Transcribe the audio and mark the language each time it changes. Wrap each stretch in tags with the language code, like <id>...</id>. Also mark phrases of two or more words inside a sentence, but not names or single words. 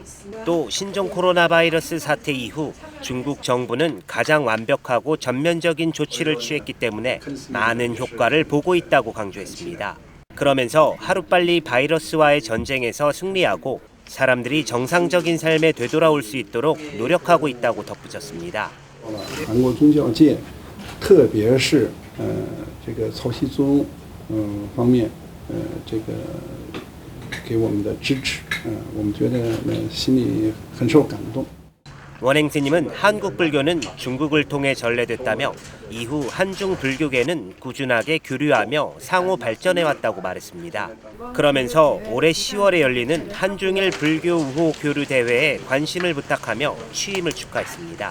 <ko>또 신종 코로나 바이러스 사태 이후 중국 정부는 가장 완벽하고 전면적인 조치를 취했기 때문에 많은 효과를 보고 있다고 강조했습니다. 그러면서 하루빨리 바이러스와의 전쟁에서 승리하고 사람들이 정상적인 삶에 되돌아올 수 있도록 노력하고 있다고 덧붙였습니다.</ko> <zh>韩国宗教界特别是这个曹锡宗方面这个给我们的支持我们觉得心里很受感动。</zh> <ko>원행 스님은 한국 불교는 중국을 통해 전래됐다며 이후 한중 불교계는 꾸준하게 교류하며 상호 발전해왔다고 말했습니다. 그러면서 올해 10월에 열리는 한중일 불교 우호 교류 대회에 관심을 부탁하며 취임을 축하했습니다.</ko>